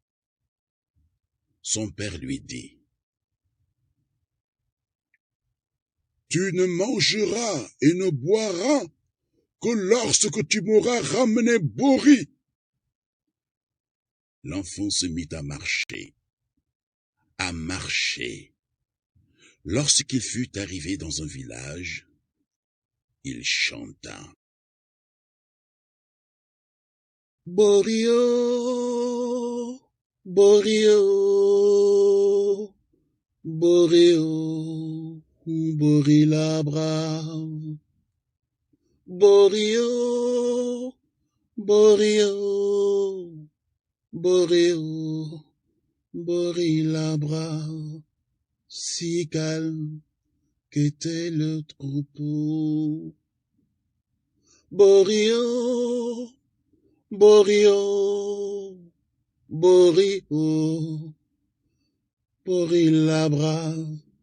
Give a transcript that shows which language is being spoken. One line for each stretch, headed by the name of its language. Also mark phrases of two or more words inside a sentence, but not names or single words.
French: Son père lui dit: « Tu ne mangeras et ne boiras que lorsque tu m'auras ramené Bori. » L'enfant se mit à marcher. Lorsqu'il fut arrivé dans un village, il chanta: Borio, Borio, Borio, Bori la brave. Borio, Borio, Borio, Bori la brave. Si calme qu'était le troupeau. Borio, Borio, Borio, Bori la brave.